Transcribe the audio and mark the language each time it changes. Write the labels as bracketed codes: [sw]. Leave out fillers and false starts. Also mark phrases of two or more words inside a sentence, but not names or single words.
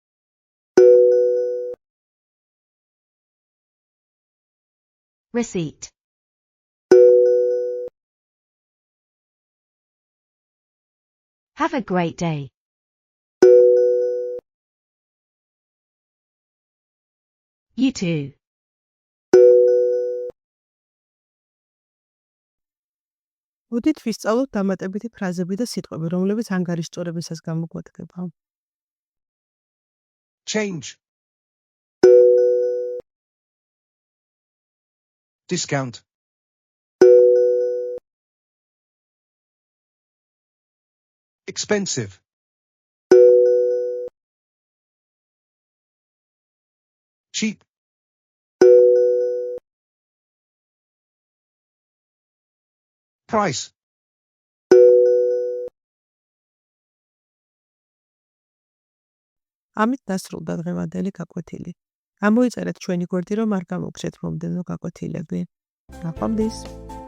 [en] Receipt. Have a great day. You too. [ka] მოდით ვისწავლოთ დამატებითი ფრაზები და სიტყვები, რომლებიც ანგარიშწორებისას გამოგვადგება. [en] Change. Discount. Expensive. Cheap. Price. [ka] ამით დასრულდა დღევანდელი გაკვეთილი. ამოიწერეთ ჩვენი გვერდი, რომ არ გამოგცეთ მომდევნო გაკვეთილები. ნახვამდის.